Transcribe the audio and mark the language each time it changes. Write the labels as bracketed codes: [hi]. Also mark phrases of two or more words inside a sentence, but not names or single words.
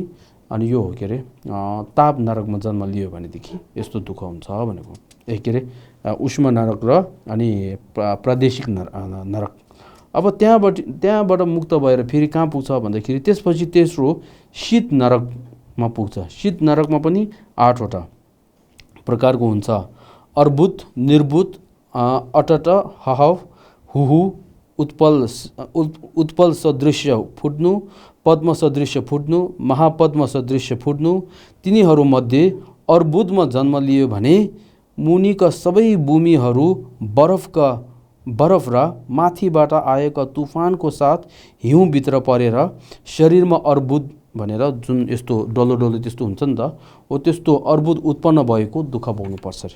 [ne] अनि यो हो के अरे ताप नरकमा जन्म लियो भनेदेखि यस्तो दुःख हुन्छ भनेको। के अरे उष्म नरक र अनि प्रादेशिक नरक। अब त्यहाँबाट मुक्त भएर फेरि कहाँ पुग्छ भन्दाखेरि त्यसपछि तेस्रो शीत नरकमा पुग्छ। शीत नरकमा पनि 8 वटा प्रकारको हुन्छ। अर्बुद, निर्बुद, अटट, हहव, हुहु, उत्पल सदृश्य फुट्नु, पद्म सदृश्य फुट्नु, महापद्म सदृश्य फुट्नु। तिनीहरूमध्ये अर्बुदमा जन्म लियो भने मुनिका सबै भूमिहरू बरफ र माथिबाट आएका तुफानको साथ हिउँभित्र परेर शरीरमा अर्बुद भनेर जुन यस्तो डल्लो त्यस्तो हुन्छ नि त, हो त्यस्तो अर्बुद उत्पन्न भएको दुःख भोग्नुपर्छ अरे।